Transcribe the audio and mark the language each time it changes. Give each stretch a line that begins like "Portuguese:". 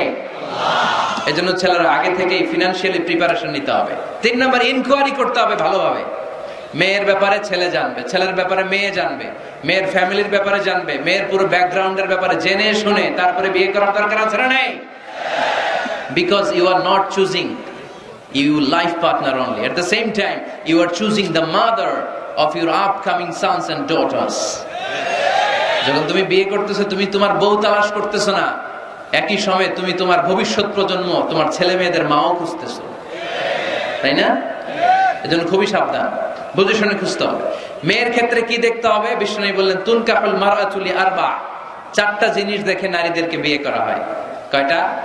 Bangla: আল্লাহ। এজন্য ছেলেরা আগে থেকেই ফিনান্সিয়ালি প্রিপারেশন নিতে হবে। 3 নাম্বার, ইনকোয়ারি করতে হবে ভালোভাবে। মেয়ের ব্যাপারে ছেলে জানবে, ছেলের ব্যাপারে মেয়ে জানবে, মেয়ের ফ্যামিলির ব্যাপারে জানবে, মেয়ের পুরো ব্যাকগ্রাউন্ডের ব্যাপারে জেনে শুনে তারপরে বিয়ে করার দরকার আছে না নাই?
English: Because you are not choosing your life partner only. At the same time, you are choosing the mother of your upcoming sons and daughters.
Bangla: যখন তুমি বিয়ে করতেছো, তুমি তোমার বউ তালাশ করতেছো না, একই সময়ে তুমি তোমার ভবিষ্যৎ প্রজন্ম, তোমার ছেলে মেয়েদের মাও খুঁজতেছো, তাই না? এজন্য খুবই সাবধান, বুঝে শুনে খুঁজতে হবে। মেয়ের ক্ষেত্রে কি দেখতে হবে? বিষ্ণু বললেন
Arabic: তুনকাহুল মারআতু লিআরবা,
Bangla: 4টা জিনিস দেখে নারীদেরকে বিয়ে করা হয়। কয়টা?